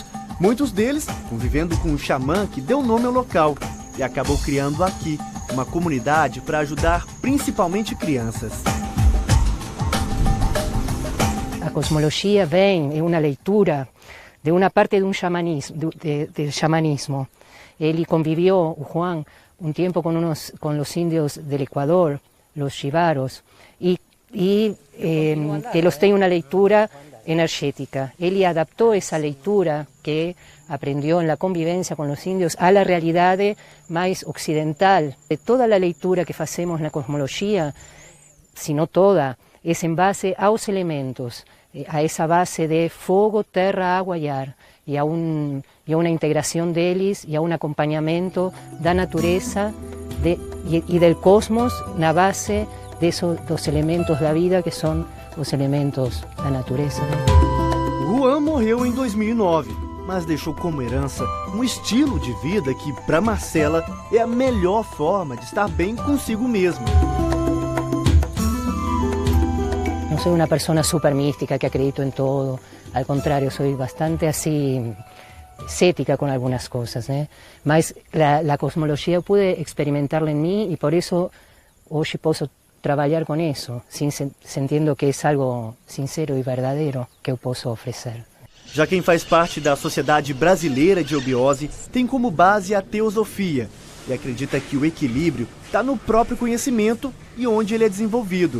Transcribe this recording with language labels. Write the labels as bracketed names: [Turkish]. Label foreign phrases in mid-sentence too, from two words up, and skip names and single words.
[Portuguese] Muitos deles convivendo com um xamã que deu nome ao local e acabou criando aqui uma comunidade para ajudar principalmente crianças. A cosmologia vem, é uma leitura de uma parte de xamanismo, [Spanish] del xamanismo. Ele convivió, Juan, un tiempo con los indios del Ecuador, los chivaros, y que los tiene una lectura energética. Él adaptó esa lectura que aprendió en la convivencia con los indios a la realidad más occidental. De toda la lectura que hacemos en la cosmología, si no toda, es en base a los elementos, a esa base de fuego, tierra, agua y ar, y a una integración de ellos y a un acompañamiento da naturaleza y del cosmos na base de esos dos elementos da vida que são os elementos da natureza. [Portuguese] Juan morreu em 2009, mas deixou como herança um estilo de vida que, para Marcela, é a melhor forma de estar bem consigo mesmo. [Spanish] No soy una persona súper mística que acredito en todo, al contrario, soy bastante así escéptica con algunas cosas, ¿eh? [Portuguese] Mas [Spanish] la cosmología pude experimentarla en mí y por eso hoy puedo [Portuguese] trabalhar com isso, sentindo que é algo sincero e verdadeiro que eu posso oferecer. Já quem faz parte da Sociedade Brasileira de Eubiose tem como base a teosofia e acredita que o equilíbrio está no próprio conhecimento e onde ele é desenvolvido.